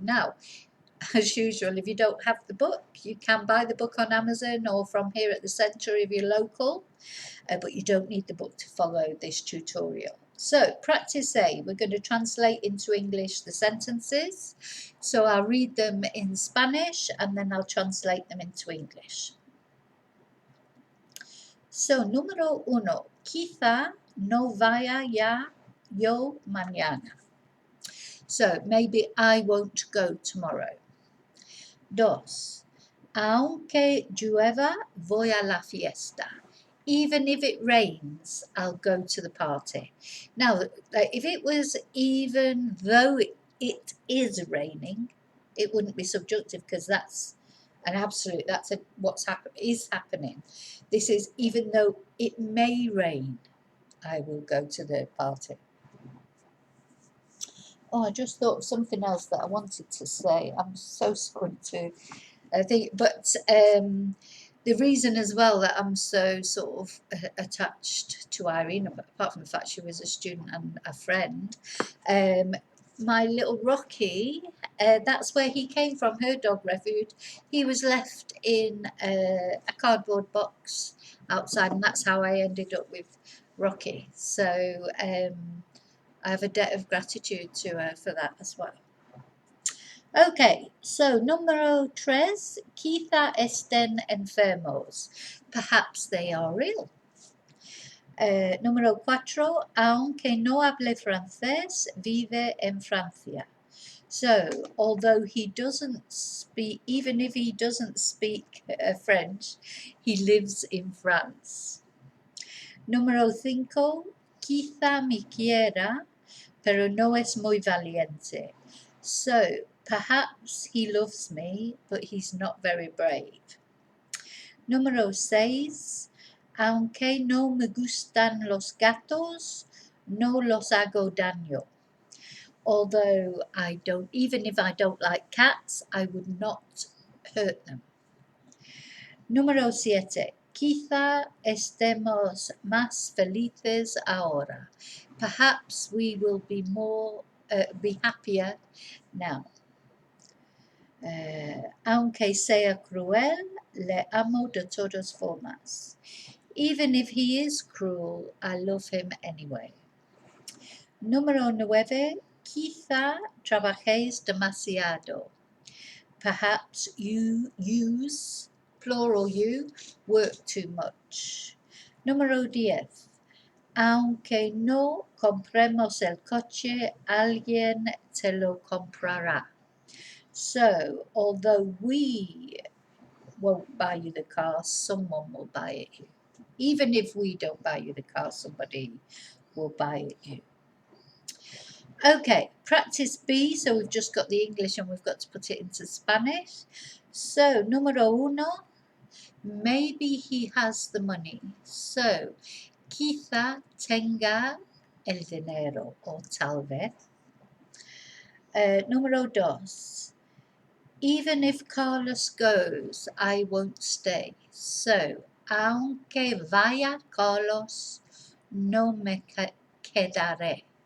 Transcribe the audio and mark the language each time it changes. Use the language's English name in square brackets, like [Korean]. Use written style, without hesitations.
[English] Now, as usual, if you don't have the book, you can buy the book on Amazon or from here at the centre if you're local, but you don't need the book to follow this tutorial. So, practice A, we're going to translate into English the sentences. So I'll read them in Spanish and then I'll translate them into English. [Spanish] So, número 1, quizá no vaya ya yo mañana. [English] So, maybe I won't go tomorrow. [Spanish] 2, aunque llueva, voy a la fiesta. [English] Even if it rains, I'll go to the party. Now, if it was even though it is raining, it wouldn't be subjunctive because that's an absolute, what's is happening. This is even though it may rain, I will go to the party. Oh, I just thought of something else that I wanted to say. I'm so sorry to think, but the reason as well that I'm so sort of attached to Irene, apart from the fact she was a student and a friend, my little Rocky, that's where he came from, her dog refuge. He was left in a cardboard box outside, and that's how I ended up with Rocky. So I have a debt of gratitude to her for that as well. [Spanish] Okay, so número 3, quizá estén enfermos. [English] Perhaps they are ill. [Spanish] Número 4, aunque no hable francés, vive en Francia. [English] So, although he doesn't speak, even if he doesn't speak French, he lives in France. [Spanish] Número 5, quizá me quiera, pero no es muy valiente. [English] So, perhaps he loves me, but he's not very brave. [Spanish] Número 6, aunque no me gustan los gatos, no los hago daño. [English] Although even if I don't like cats, I would not hurt them. [Spanish] Número 7, quizá estemos más felices ahora. [English] Perhaps we will be happier now. [Spanish] Aunque sea cruel, le amo de todas formas. [English] Even if he is cruel, I love him anyway. [Spanish] Número 9, quizá trabajéis demasiado. [English] Perhaps you plural you, work too much. [Spanish] Número 10, aunque no compremos el coche, alguien te lo comprará. [English] So, although we won't buy you the car, someone will buy it you. Even if we don't buy you the car, somebody will buy it you. Okay, practice B. So we've just got the English and we've got to put it into Spanish. So, número 1, maybe he has the money. [Spanish] So, quizá tenga el dinero, o tal vez. [English] Número 2, even if Carlos goes, I won't stay. [Spanish] So, aunque vaya Carlos, no me quedaré.